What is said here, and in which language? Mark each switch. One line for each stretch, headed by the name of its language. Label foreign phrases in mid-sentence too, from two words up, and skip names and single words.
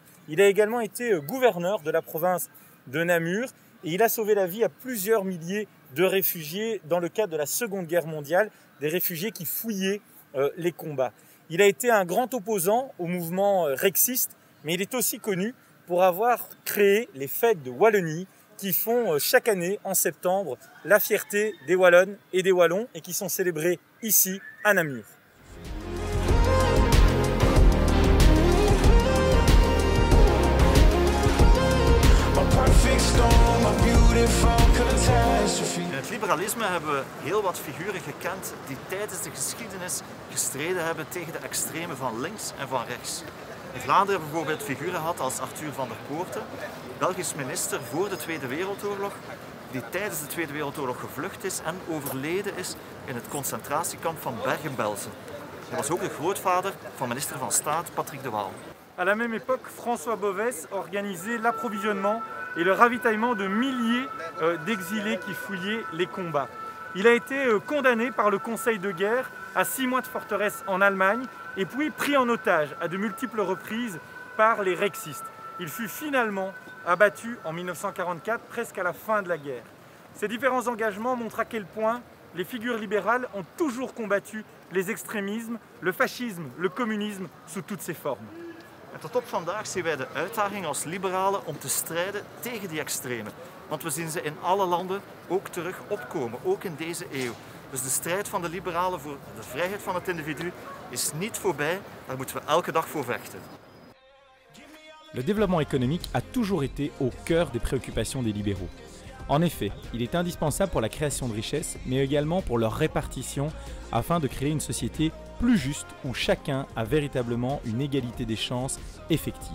French: Il a également été gouverneur de la province de Namur et il a sauvé la vie à plusieurs milliers de réfugiés dans le cadre de la Seconde Guerre mondiale, des réfugiés qui fouillaient les combats. Il a été un grand opposant au mouvement rexiste, mais il est aussi connu pour avoir créé les fêtes de Wallonie qui font chaque année en septembre la fierté des Wallonnes et des Wallons et qui sont célébrées ici à Namur.
Dutch: In het liberalisme hebben we heel wat figuren gekend die tijdens de geschiedenis gestreden hebben tegen de extremen van links en van rechts. In Vlaanderen hebben we bijvoorbeeld figuren gehad als Arthur van der Poorten, Belgisch minister voor de Tweede Wereldoorlog, die tijdens de Tweede Wereldoorlog gevlucht is en overleden is in het concentratiekamp van Bergen-Belsen. Hij was ook de grootvader van minister van Staat Patrick de Waal.
French: À la même époque, François Bovesse organisait l'approvisionnement et le ravitaillement de milliers d'exilés qui fouillaient les combats. Il a été condamné par le Conseil de guerre à 6 mois de forteresse en Allemagne et puis pris en otage à de multiples reprises par les rexistes. Il fut finalement abattu en 1944, presque à la fin de la guerre. Ces différents engagements montrent à quel point les figures libérales ont toujours combattu les extrémismes, le fascisme, le communisme sous toutes ses formes.
Dutch: En tot op vandaag zien wij de uitdaging als liberalen om te strijden tegen die extremen. Want we zien ze in alle landen ook terug opkomen, ook in deze eeuw. Dus de strijd van de liberalen voor de vrijheid van het individu is niet voorbij, daar moeten we elke dag voor vechten.
French: Le développement économique a toujours été au cœur des préoccupations des libéraux. En effet, il est indispensable pour la création de richesses, mais également pour leur répartition, afin de créer une société plus juste où chacun a véritablement une égalité des chances effective.